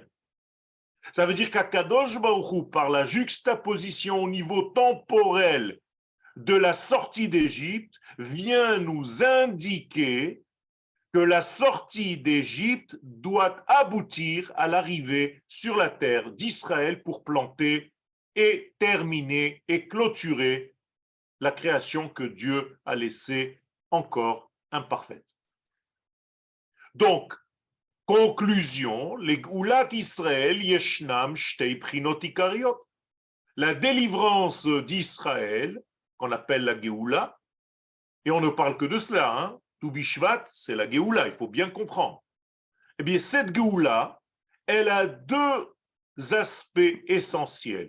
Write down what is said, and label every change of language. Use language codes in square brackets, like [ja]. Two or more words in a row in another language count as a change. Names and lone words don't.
[fr] Ça veut dire qu' [he] הקדוש ברוך הוא, [fr] par la juxtaposition au niveau temporel de la sortie d'Égypte, vient nous indiquer que la sortie d'Égypte doit aboutir à l'arrivée sur la terre d'Israël pour planter et terminer et clôturer la création que Dieu a laissée encore imparfaite. Donc, conclusion, les [he] גאולת ישראל ישנם שתי פנים עיקריות. [fr] La délivrance d'Israël, qu'on appelle la Géoula, et on ne parle que de cela, hein, [he] ט"ו בשבט, [fr] c'est la Géoula, il faut bien comprendre. Eh bien, cette Géoula, elle a deux aspects essentiels.